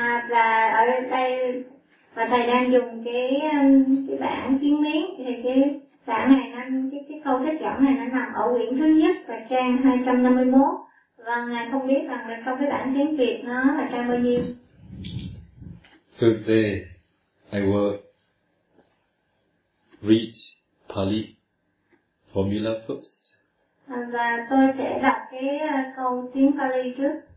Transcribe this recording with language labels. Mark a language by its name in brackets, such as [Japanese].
[Vietnamese] Và ở đây, và thầy đang dùng cái bản tiếng Miến, thì cái bản này, cái câu trích dẫn này nó nằm ở quyển thứ nhất và trang 251. Và ngài không biết rằng là trong cái bản tiếng Việt nó là trang bao nhiêu. [English] So today, I will read Pali formula first. [Vietnamese] Và tôi sẽ đọc cái câu tiếng Pali trước.